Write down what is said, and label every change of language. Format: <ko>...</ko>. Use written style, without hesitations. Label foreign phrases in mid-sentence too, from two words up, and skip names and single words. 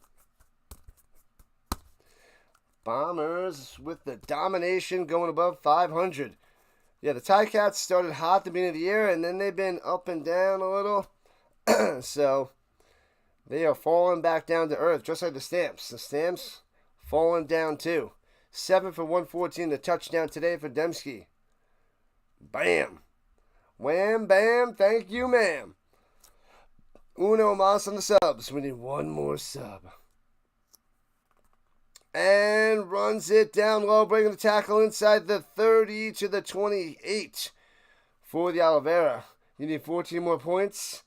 <en>Bombers with the domination going above 500. Yeah, the Ticats started hot at the beginning of the year, and then they've been up and down a little. So, they are falling back down to earth, just like the Stamps. The Stamps falling down too. 7 for 114, the touchdown today for Dembski. Bam. Wham, bam, thank you, ma'am.</en> <es>Uno mas</es> <en>on the subs. We need one more sub. And runs it down low, breaking the tackle inside the 30 to the 28 for the Oliveira. You need 14 more points.</en>